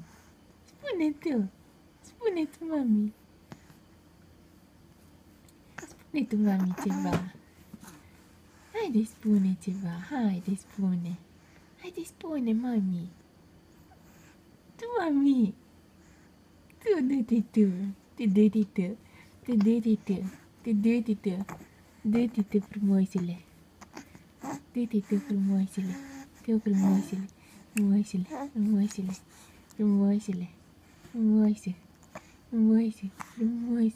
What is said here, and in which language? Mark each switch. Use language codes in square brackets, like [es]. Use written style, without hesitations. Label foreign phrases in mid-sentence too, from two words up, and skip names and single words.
[ro] Spune tu. Spune tu, mami. Spune tu, mami, ceva. Haide, spune ceva. Haide, spune. Haide, spune, mami. Tu, mami. Tu, du-te tu. Tu, du-te tu. Tu, du-te tu. Tu, du-te tu. Du-te tu, frumosule. Du-te tu, frumosule. Tu, frumosule. Frumosule. Frumosule. Frumosule. Frumoasă. Frumoasă. Frumoasă.